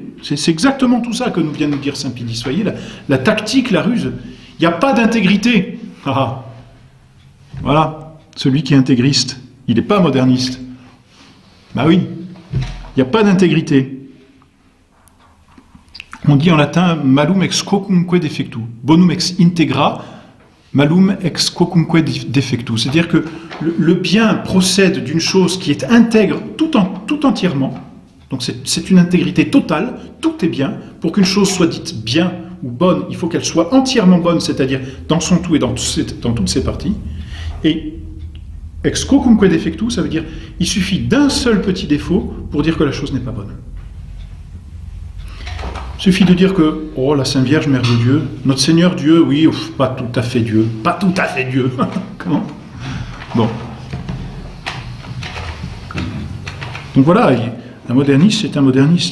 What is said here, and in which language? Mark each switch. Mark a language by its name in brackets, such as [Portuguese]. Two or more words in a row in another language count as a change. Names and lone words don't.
[French] C'est exactement tout ça que nous vient de nous dire Saint Pidis. Vous voyez, la tactique, la ruse. Il n'y a pas d'intégrité. Ah. Voilà, celui qui est intégriste, il n'est pas moderniste. Bah oui, il n'y a pas d'intégrité. On dit en latin [Latin] malum ex quocumque defectu, bonum ex integra, malum ex quocumque defectu. [French] C'est-à-dire que le bien procède d'une chose qui est intègre tout entièrement. Donc c'est une intégrité totale, tout est bien. Pour qu'une chose soit dite bien ou bonne, il faut qu'elle soit entièrement bonne, c'est-à-dire dans son tout et dans toutes ses parties. [Latin] Et ex quocumque defectu, [French] ça veut dire il suffit d'un seul petit défaut pour dire que la chose n'est pas bonne. Il suffit de dire que, oh, la Sainte Vierge, Mère de Dieu, notre Seigneur Dieu, oui, pas tout à fait Dieu, pas tout à fait Dieu. Comment? Bon. Donc voilà, un moderniste, c'est un moderniste.